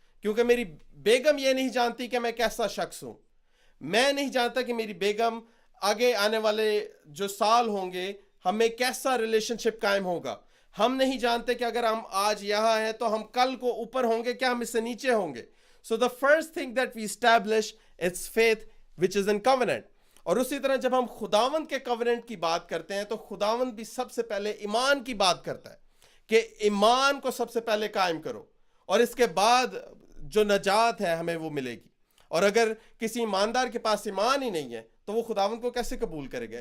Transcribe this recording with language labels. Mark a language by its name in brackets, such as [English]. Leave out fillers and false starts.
[Urdu] کیونکہ میری بیگم یہ نہیں جانتی کہ میں کیسا شخص ہوں, میں نہیں جانتا کہ میری بیگم آگے آنے والے جو سال ہوں گے ہمیں کیسا ریلیشن شپ قائم ہوگا. ہم نہیں جانتے کہ اگر ہم آج یہاں ہیں تو ہم کل کو اوپر ہوں گے, کیا ہم اس سے نیچے ہوں گے. [English] So the first thing that we establish its faith which is in covenant. [Urdu] اور اسی طرح جب ہم خداوند کے کووننٹ کی بات کرتے ہیں تو خداوند بھی سب سے پہلے ایمان کی بات کرتا ہے کہ ایمان کو سب سے پہلے قائم کرو, اور اس کے بعد جو نجات ہے ہمیں وہ ملے گی. اور اگر کسی ایماندار کے پاس ایمان ہی نہیں ہے تو وہ خداوند کو کیسے قبول کرے گا.